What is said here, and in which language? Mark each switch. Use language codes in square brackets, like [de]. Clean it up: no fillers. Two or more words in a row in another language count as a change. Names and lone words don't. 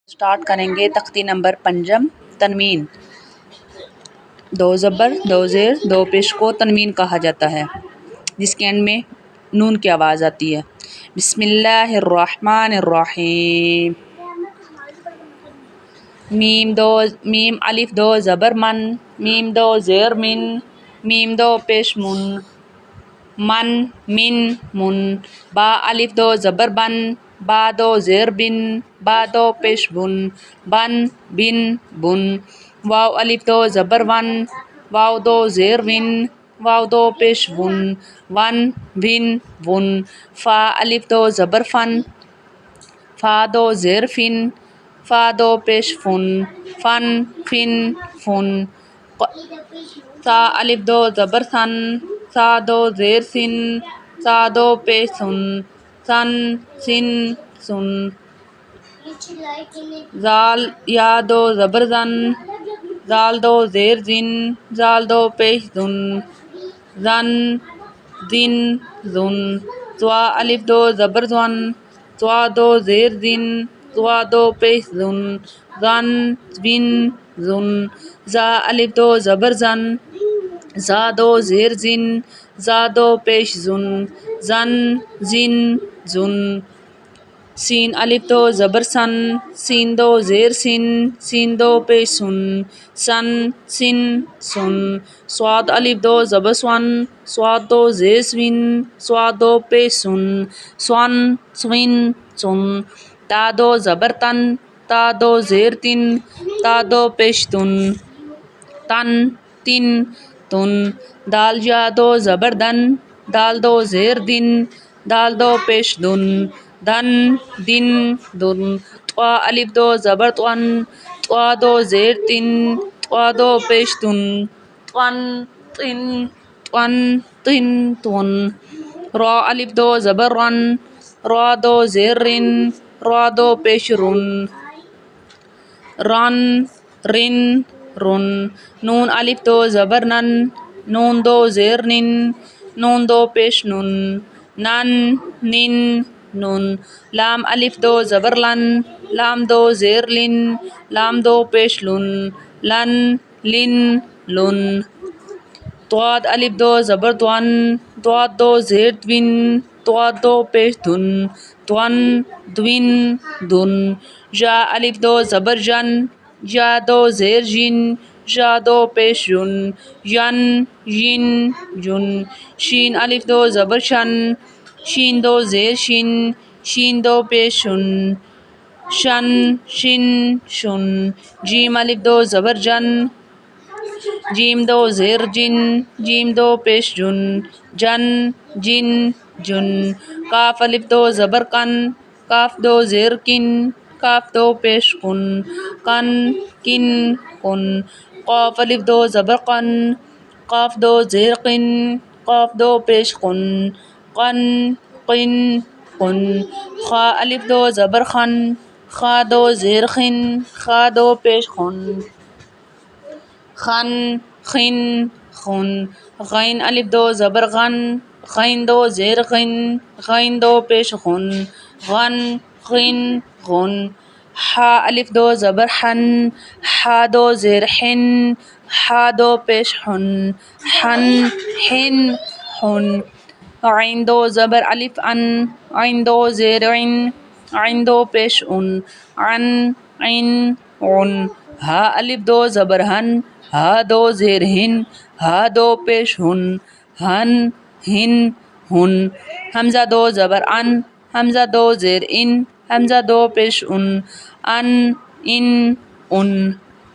[ur] اسٹارٹ کریں گے تختی نمبر 5 تنوین. 2 زبر 2 زیر 2 پیش کو تنوین کہا جاتا ہے جس کے اینڈ میں نون کی آواز آتی ہے. [ar] بسم اللہ الرحمن الرحیم. [ur] میم الف 2 زبر من، میم 2 زیر من، میم 2 پیش من، من من من. با الف 2 زبر بن، با 2 زیر بن، با 2 پیش بن، بن بن بن. واو الف 2 زبر ون، واو 2 زیر ون، واو 2 پیش ون، ون ون ون. فا الف 2 زبر فن، فا 2 زیر فن، فا 2 پیش فن، فن فن فن. سا الف 2 زبر سن، سا 2 زیر سن، سا 2 پیش سن، سن سن سن. زال یا 2 زبر زن، زال 2 زیر زن، زال 2 پیش زن، زن زن زن. زوا الف 2 زبر زون، زوا 2 زیر زن، زوا 2 پیش زن، زن زن زن. زا الف 2 زبر زن، زا 2 زیر زن، زا 2 پیش زن، زن زن زن. سین الف 2 زبر سن، سین 2 زیر سن، سین 2 پیش سن، سن سن سن. صاد الف 2 زبر سون، صاد 2 زیر سون، صاد 2 پیش سن، سون سون سن. تا 2 زبر تن، تا 2 زیر تن، تا 2 پیش تن، تن تن تن. دال یا 2 زبر دن، دال 2 زیر دن، دال 2 پیش دن، دن دن دن. طوا الف 2 زبر طون، طوا 2 زیر تن، طوا 2 پیش تن، طون تن طون تن طن. را الف 2 زبر رن، را 2 زیر رن، را 2 پیش رن، رن رن رن. نون الف 2 زبر نن، نون 2 زیر نن، نون 2 پیش نن، نن نن نن. لام الف 2 زبر لن، لام 2 زیر لن، لام 2 پیش لن، لن لن لن. طواد الف 2 زبر طون، طواد 2 زیر دون، طواد 2 پیش دن، دون دون دن. جا الف 2 زبر جن، جا 2 زیر جن، جا 2 پیش جن، ین ین جن. شین الف 2 زبر شن، شین 2 زیر شن، شین 2 پیش شن، شن شن شن. جیم الف 2 زبر جن، جیم 2 زیر جن، جیم 2 پیش جن، جن جن جن. کاف الف 2 زبر کن، کاف 2 زیر کن، کاف 2 پیش کن، کن کن کن. قاف الف 2 زبر قن، قاف 2 زیر قن، قاف 2 پیش قن، قن قن قن. خا الف 2 زبر خن، خا 2 زیر خن، خا 2 پیش خن، خن خن خن. غین الف 2 زبر غن، غین 2 زیر غن، غین 2 پیش غن، غن غن غن. حا الف 2 زبر حن، حا 2 زیر حن، حا 2 پیش حن، حن حن حن. عین 2 زبر الف ان، عین 2 زیر عن، عین 2 پیش ان، عن عن عن. ہا الف 2 زبر ہن، ہا 2 زیر ہن، ہا 2 پیش ہن، ہن ہن ہن. حمزہ 2 زبر ان، حمزہ 2 زیر ان، حمزہ 2 پیش ان، ان ان ان.